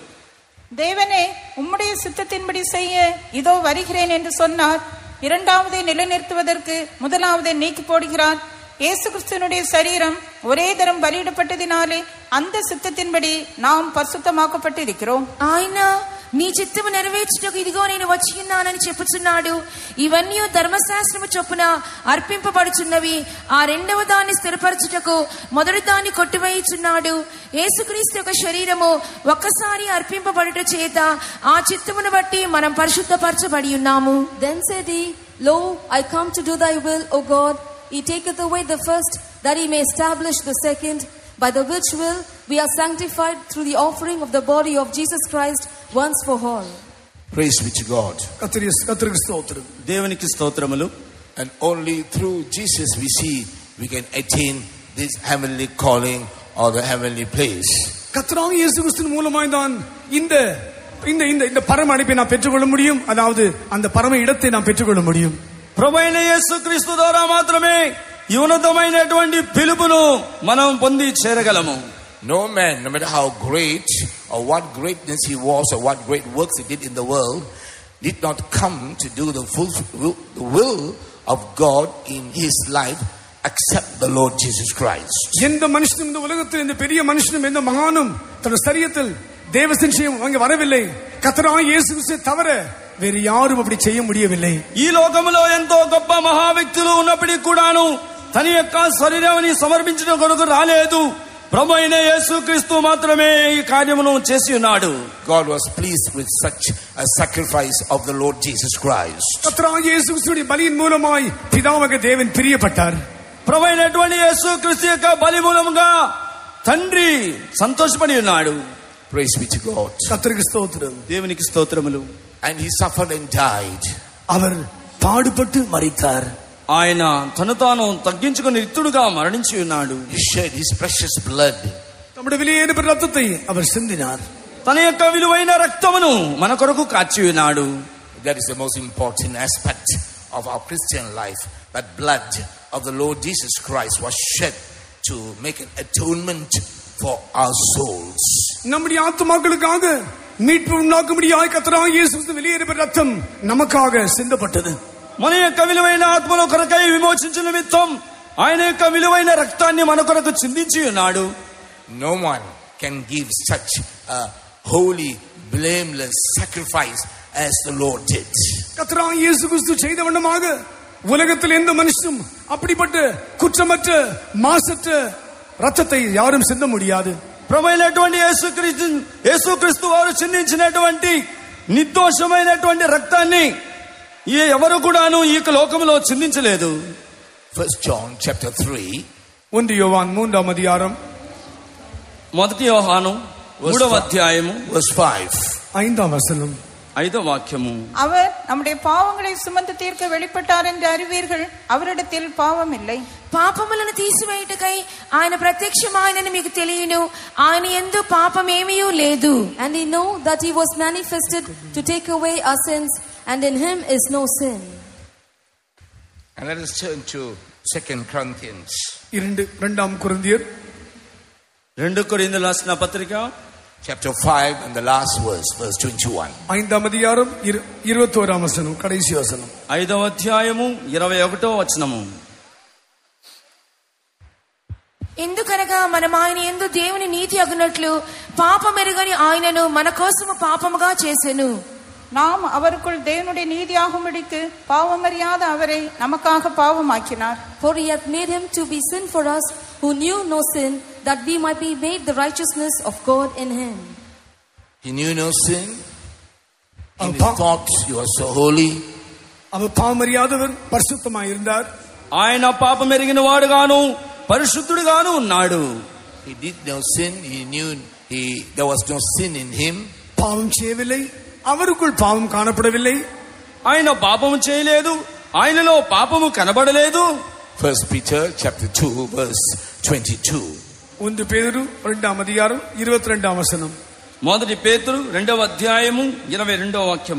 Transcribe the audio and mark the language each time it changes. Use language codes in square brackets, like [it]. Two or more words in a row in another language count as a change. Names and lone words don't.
[ta] தேவனே உம்முடைய சித்தத்தின்படி செய்ய இதோ வருகிறேன் என்று சொன்னார். இரண்டாவதை நிலைநிறுத்துவதற்கு முதலாவதை நீக்கி போடுகிறார். இயேசு கிறிஸ்துவினுடைய சரீரம் ஒரே தரம் பலியிடப்பட்டதினாலே அந்த சித்தத்தின்படி நாம் பரிசுத்தமாக்கப்பட்டிருக்கிறோம். [te] ఆయన నీ చిత్తము నెరవేర్చుటకు ఇదిగో నేను వచ్చి ఉన్నానని చెప్పుచున్నాడు. ఇవన్నీ ధర్మశాస్త్రము చొప్పున అర్పింపబడుచున్నవి. ఆ రెండవ దాన్ని స్థిరపరచుటకు మొదటి దాన్ని కొట్టివేయుచున్నాడు. యేసుక్రీస్తు యొక్క శరీరము ఒక్కసారి అర్పింపబడుట చేత ఆ చిత్తమును బట్టి మనం పరిశుద్ధపరచబడి ఉన్నాము. [en] Then said he, Lo, I come to do thy will, O God. He taketh away the first, that he may establish the second, by the which will we are sanctified through the offering of the body of Jesus Christ once for all. Praise be to God. [te] కర్తృకి స్తోత్రం. దేవునికి స్తోత్రములు. [en] And only through Jesus we see we can attain this heavenly calling or the heavenly place. [ta] கர்த்தராகிய இயேசு கிறிஸ்துவின் மூலமாய் தான் இந்த இந்த இந்த இந்த பரம அழைப்பை நாம் பெற்றுக்கொள்ள முடியும். அதாவது அந்த பரம இடத்தை நாம் பெற்றுக்கொள்ள முடியும். [te] ప్రభువైన యేసుక్రీస్తు ద్వారా మాత్రమే ఈ ఉన్నతమైనటువంటి పిలుపును మనం పొంది చేరగలము. [en] No man, no matter how great or what greatness he was or what great works he did in the world, did not come to do the will of God in his life except the Lord Jesus Christ. [ta] எந்த மனுஷனும் இந்த உலகத்தில், இந்த பெரிய மனுஷனும், எந்த மகானும் தன் சரீரத்தில் தேவசின் அங்கே வரவில்லை. கர்த்தராகிய இயேசு கிறிஸ்துவை தவிர వేరు யாரும் அப்படி செய்ய முடியவில்லை. [te] ఈ లోకములో ఎంతో గొప్ప మహా వ్యక్తులు ఉన్నప్పటికీ కూడాను తన యొక్క శరీరాన్ని సమర్పించడం కొరకు రాలేదు. ప్రభువైన యేసుక్రీస్తు మాత్రమే ఈ కార్యమును చేసి ఉన్నాడు. [en] God was pleased with such a sacrifice of the Lord Jesus Christ. [ta] கர்த்தராகிய இயேசு கிறிஸ்துவின் பலியின் மூலமாய் பிதாவாகிய தேவன் பிரியப்பட்டார். [te] ప్రభువైనటువంటి యేసుక్రీస్తు యొక్క బలి మూలముగా తండ్రి సంతోషపడి ఉన్నాడు. [en] Praise be to God. [ta] கர்த்தருக்கு ஸ்தோத்திரம். [te] దేవునికి స్తోత్రములు. [en] And he suffered and died. [ta] அவர் பாடுபட்டு மரித்தார். [te] ఆయన తను తాను తగ్గించుకుని రిక్తుడుగా మరణించి ఉన్నాడు. [en] He shed his precious blood. [ta] நம்முடைய விலையேறின ரத்தத்தை அவர் சிந்தினார். [te] తన యొక్క విలువైన రక్తమును మన కొరకు కాచి ఉన్నాడు. [en] That is the most important aspect of our Christian life. That blood of the Lord Jesus Christ was shed to make an atonement for our souls. [ta] நம்முடைய ஆத்துமாக்களுக்காக மீட்பு உண்டாக்கும்படியாய் கர்த்தராகிய இயேசு கிறிஸ்து வெளியேறின ரத்தம் நமக்காக சிந்தப்பட்டது. [te] మన యొక్క విలువైన ఆత్మల కొరకై విమోచించిన నిమిత్తం ఆయన యొక్క విలువైన రక్తాన్ని మన కొరకు చిందించి ఉన్నాడు. [en] No one can give such a holy, blameless sacrifice as the Lord did. [ta] கர்த்தராகிய இயேசு கிறிஸ்து செய்த வண்ணமாக உலகத்தில் எந்த மனுஷனும் அப்படிப்பட்ட குற்றமற்ற மாசற்ற ரத்தத்தை யாரும் சிந்த முடியாது. [te] ప్రభువైనటువంటి యేసుక్రీస్తు వారు చిందించినటువంటి నిర్దోషమైనటువంటి రక్తాన్ని ఎవరు కూడాను ఈ లోకములో చిందించలేదు. [en] 1 John chapter 3 [te] 1 யோவான் 3వ అధ్యాయం 1 యోహాను 3వ అధ్యాయము [en] verse 5 [te] 5వ వచనం 5వ వాక్యము. [ta] அவர் நம்முடைய பாவங்களை சுமந்து தீர்க்க வெளிப்பட்டார் என்று அறிவீர்கள். அவரிடத்தில் பாவம் இல்லை. [te] పాపములను తీసివేయుటకై ఆయన ప్రత్యక్షమాయనని మీకు తెలియను. ఆయన యందు పాపమేమీయూ లేదు. [en] And we know that he was manifested to take away our sins, and in him is no sin. And let us turn to 2 Corinthians. [te] 2 కొరింథీయులు 2 కొరింథీయులు రాసిన పత్రిక [en] chapter 5 and the last verse, verse 21. [te] 5th அதிகாரம் 21వ వచనం కடைసి వచనం. 5వ అధ్యాయము 21వ వచనము. ఎందుకనగా మనం ఆయన యందు దేవుని నీతి అగునట్లు పాపమెరుగని ఆయనను మన కోసము పాపముగా చేసెను. [ta] நாம் அவருக்குள் தேவனுடைய நீதியாகும்படிக்கு பாவமறியாத அவரை நமக்காக பாவமாக்கினார். [en] For he hath made him to be sin for us who knew no sin, that we might be made the righteousness of God in him. He knew no sin. In his thoughts you are so holy. [ta] அவர் பாவமறியாதவர், பரிசுத்தமாய் இருந்தார். [te] ఆయన పాపమెరిగిన వాడుగాను పరిశుద్ధుడుగాను ఉన్నాడు. [en] He did no sin. He knew there was no sin in him. [ta] பாவம் చేయவில்லை, அவருக்குள் பாவம் காணப்படவில்லை. [te] ఆయన పాపము చేయలేదు, ఆయనలో పాపము కనబడలేదు. [en] 1 Peter chapter 2 verse 22. [te] 1 పేతురు 2వ అధ్యాయం 22వ వచనం. 1 పేతురు 2వ అధ్యాయము 22వ వాక్యము.